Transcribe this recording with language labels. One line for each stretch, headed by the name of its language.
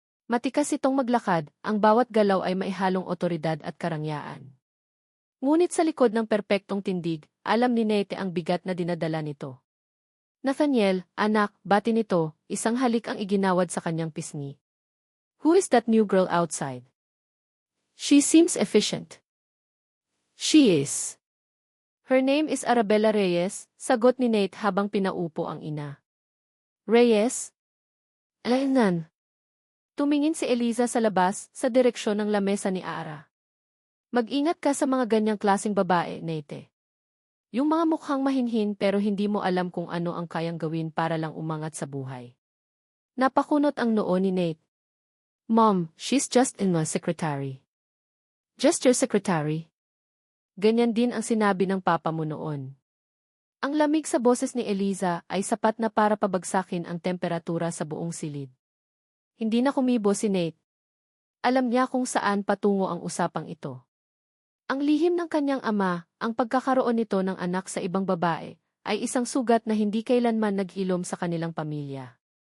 Filipino: Matikas itong maglakad, ang bawat galaw ay maihalong otoridad at karangyaan. Ngunit sa likod ng perpektong tindig, alam ni Nate ang bigat na dinadala nito. Nathaniel, anak, bati nito, isang halik ang iginawad sa kanyang pisngi.
English: Who is that new girl outside? She seems efficient. She is. Her name is Arabella Reyes,
Filipino: sagot ni Nate habang pinaupo ang ina. Reyes? Alainan. Tumingin si Eliza sa labas, sa direksyon ng lamesa ni Ara. Mag-ingat ka sa mga ganyang klaseng babae, Nate. Yung mga mukhang mahinhin pero hindi mo alam kung ano ang kayang gawin para lang umangat sa buhay. Napakunot ang noo ni Nate.
English: Mom, she's just in my secretary. Just your secretary?
Filipino: Ganyan din ang sinabi ng papa mo noon. Ang lamig sa boses ni Eliza ay sapat na para pabagsakin ang temperatura sa buong silid. Hindi na kumibo si Nate. Alam niya kung saan patungo ang usapang ito. Ang lihim ng kanyang ama, ang pagkakaroon nito ng anak sa ibang babae, ay isang sugat na hindi kailanman nag-ilom sa kanilang pamilya.